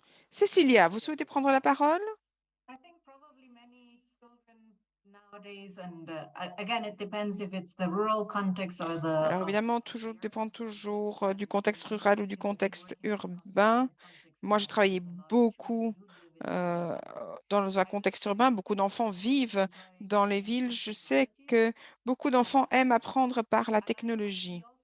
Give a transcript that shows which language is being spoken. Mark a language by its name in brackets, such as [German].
[French] Cécilia, vous souhaitez prendre la parole? [English] I think probably many children nowadays, and again, it depends if it's the rural context or the. [French] Alors évidemment, dépend toujours du contexte rural ou du contexte urbain. Moi, j'ai travaillé beaucoup dans un contexte urbain. Beaucoup d'enfants vivent dans les villes. Je sais que beaucoup d'enfants aiment apprendre par la technologie.